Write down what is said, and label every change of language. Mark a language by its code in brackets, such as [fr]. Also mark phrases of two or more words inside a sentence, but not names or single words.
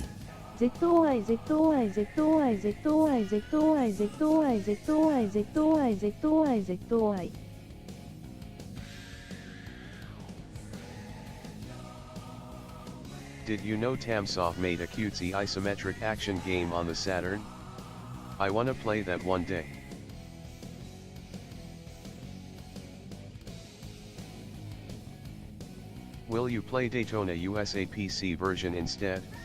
[en] ZOI ZOI ZOI ZOI ZOI ZOI ZOI ZOI ZOI ZOI. Did you know Tamsoft made a cutesy isometric action game on the Saturn? I wanna play that one day. Will you play Daytona USA PC version instead?